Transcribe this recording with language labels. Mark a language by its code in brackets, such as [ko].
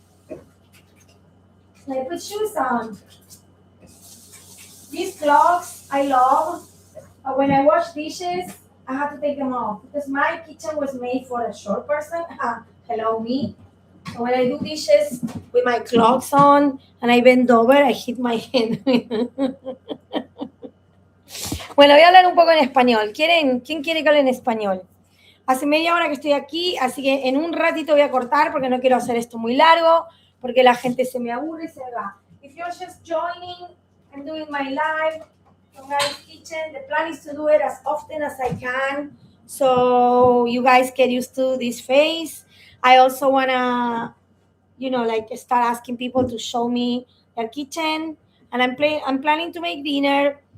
[en] I put shoes on. These clogs I love. When I wash dishes, I have to take them off because my kitchen was made for a short person. Hello, me. So when I do dishes with my clogs on and I bend over, I hit my head. [es] Bueno, voy a hablar un poco en español. ¿Quién quiere que hable en español? Hace media hora que estoy aquí, así que en un ratito voy a cortar porque no quiero hacer esto muy largo, porque la gente se me aburre y se me va. [en] If you're just joining, I'm doing my live from Gaby's Kitchen. The plan is to do it as often as I can, so you guys get used to this phase. I also wanna, like start asking people to show me their kitchen, and I'm planning to make dinner.